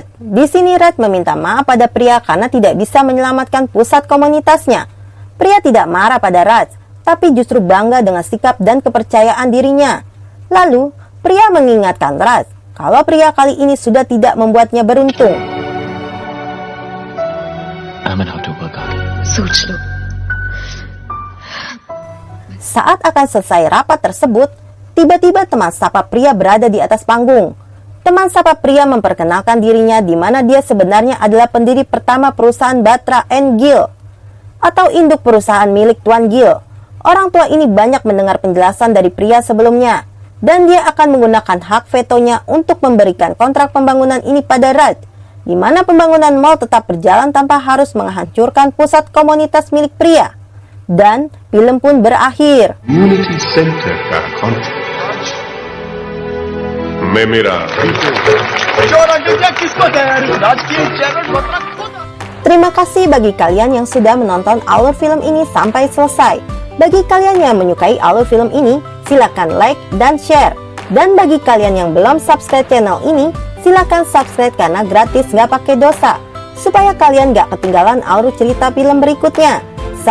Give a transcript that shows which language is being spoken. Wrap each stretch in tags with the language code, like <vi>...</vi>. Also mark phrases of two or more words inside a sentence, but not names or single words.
<id>Di sini Raj meminta maaf pada pria karena tidak bisa menyelamatkan pusat komunitasnya. Pria tidak marah pada Raj, tapi justru bangga dengan sikap dan kepercayaan dirinya. Lalu, pria mengingatkan Raj kalau pria kali ini sudah tidak membuatnya beruntung. Aman,</id> <en>how to work out.</en> <hi>सोच लो.</hi> <id>Saat akan selesai rapat tersebut, tiba-tiba teman sapa pria berada di atas panggung. Teman sapa pria memperkenalkan dirinya di mana dia sebenarnya adalah pendiri pertama perusahaan Batra & Gill atau induk perusahaan milik Tuan Gil. Orang tua ini banyak mendengar penjelasan dari pria sebelumnya, dan dia akan menggunakan hak vetonya untuk memberikan kontrak pembangunan ini pada Raj, di mana pembangunan mall tetap berjalan tanpa harus menghancurkan pusat komunitas milik pria. Dan film pun berakhir.</id> <hi>Unity Center का कॉन्ट्रैक्ट मैं मेरा</hi> <id>Terima kasih bagi kalian yang sudah menonton alur film ini sampai selesai. Bagi kalian yang menyukai alur film ini, silakan like dan share. Dan bagi kalian yang belum subscribe channel ini, silakan subscribe karena gratis nggak pakai dosa, supaya kalian nggak ketinggalan alur cerita film berikutnya.</id>